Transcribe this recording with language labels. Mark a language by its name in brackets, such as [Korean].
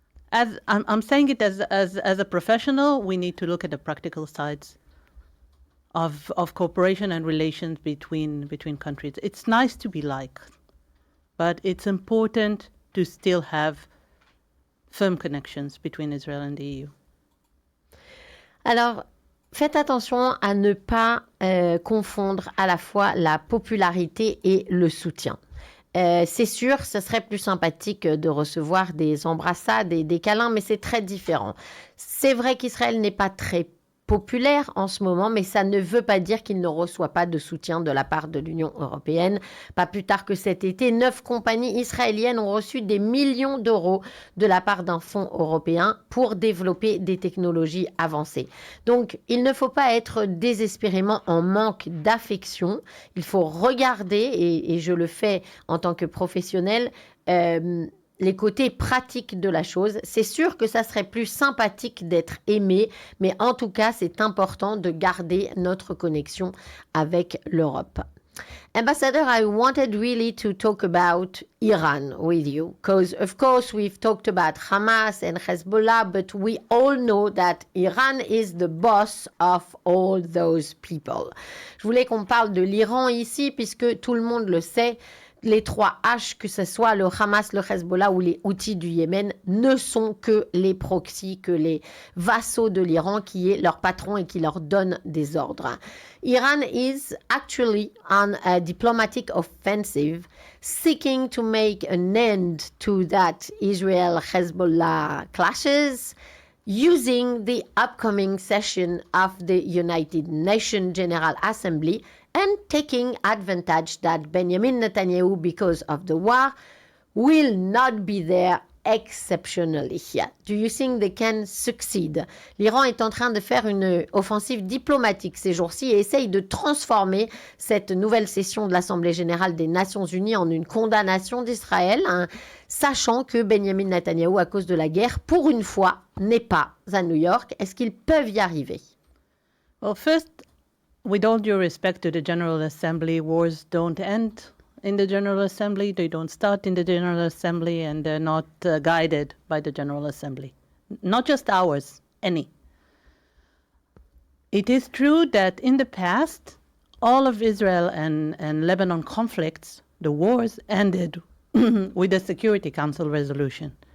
[English] As I'm saying it as a professional, we need to look at the practical sides of cooperation and relations between countries. It's nice to be liked, but it's important to still have firm connections between Israel and the EU. [French] Alors, faites attention à ne pas confondre à la fois la popularité et le soutien. C'est sûr, ce serait plus sympathique de recevoir des embrassades et des câlins, mais c'est très différent. C'est vrai qu'Israël n'est pas très populaire en ce moment, mais ça ne veut pas dire qu'il ne reçoit pas de soutien de la part de l'Union européenne. Pas plus tard que cet été, 9 compagnies israéliennes ont reçu des millions d'euros de la part d'un fonds européen pour développer des technologies avancées. Donc, il ne faut pas être désespérément en manque d'affection. Il faut regarder, et je le fais en tant que professionnel, les côtés pratiques de la chose. C'est sûr que ça serait plus sympathique d'être aimé, mais en tout cas, c'est important de garder notre connexion avec l'Europe. [English] Ambassador, I wanted really to talk about Iran with you, because of course we've talked about Hamas and Hezbollah, but we all know that Iran is the boss of all those people. [French] Je voulais qu'on parle de l'Iran ici, puisque tout le monde le sait. Les 3 H, que ce soit le Hamas, le Hezbollah ou les Houthis du Yémen, ne sont que les proxys, que les vassaux de l'Iran qui est leur patron et qui leur donne des ordres. [English] Iran is actually on a diplomatic offensive seeking to make an end to that Israel-Hezbollah clashes, using the upcoming session of the United Nations General Assembly and taking advantage that Benjamin Netanyahu, because of the war, will not be there exceptionally. Do you think they can succeed? [French] L'Iran est en train de faire une offensive diplomatique ces jours-ci et essaye de transformer cette nouvelle session de l'Assemblée générale des Nations unies en une condamnation d'Israël, sachant que Benjamin Netanyahu, à cause de la guerre, pour une fois, n'est pas à New York. Est-ce qu'ils peuvent y arriver? [English] Well, first, with all due respect to the General Assembly, wars don't end in the General Assembly. They don't start in the General Assembly, and they're not guided by the General Assembly. Not just ours, any. It is true that in the past, all of Israel and Lebanon conflicts, the wars, ended with a Security Council resolution.